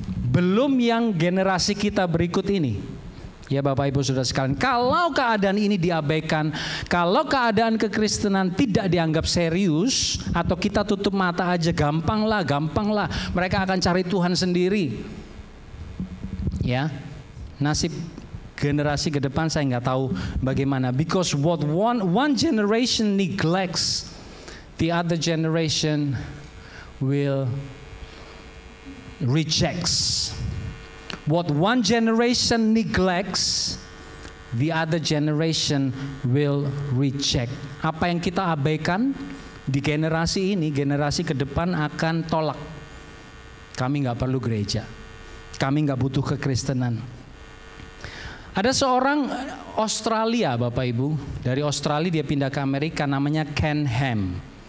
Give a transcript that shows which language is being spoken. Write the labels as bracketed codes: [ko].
[id] Belum yang generasi kita berikut ini. Ya Bapak Ibu Saudara sekalian, kalau keadaan ini diabaikan, kalau keadaan kekristenan tidak dianggap serius, atau kita tutup mata aja, gampang lah, mereka akan cari Tuhan sendiri. Ya, nasib generasi ke depan saya nggak tahu bagaimana. [en] Because what one generation neglects, the other generation will rejects. What one generation neglects, the other generation will reject. [id] Apa yang kita abaikan di generasi ini, generasi ke depan akan tolak. Kami nggak perlu gereja, kami nggak butuh kekristenan. Ada seorang Australia, Bapak Ibu, dari Australia dia pindah ke Amerika, namanya Ken Ham.